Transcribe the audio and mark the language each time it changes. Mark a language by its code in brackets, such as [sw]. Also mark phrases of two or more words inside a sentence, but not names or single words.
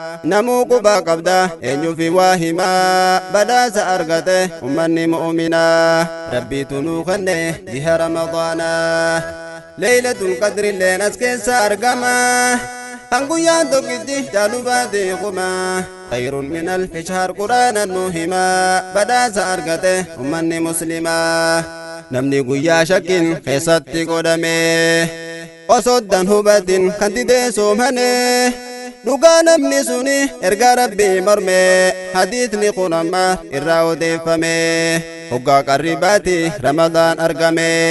[om] Namuu quba qabda, eenyuufi waa hima. Badhaasa argate ummanni mu'mina. Rabbiitu nuu kenne jiha Ramadaana. Laylatul Qadri illeen as keessa argama. Kan guyyaan tokkitti jaalu baate kuma. [ar] خير من ألف شهر Qur'aanan nu hima. [om] Badhaasa argate ummanni muslima. Namni guyyaa shakkiin keessatti godhame. Osoo dan hubatin kan didee soomane. Dhugaa namni suni erga Rabbii morme. Hadiisni kun amma irraa odeeffame. Hoggaa qarribaati Ramadaan argame.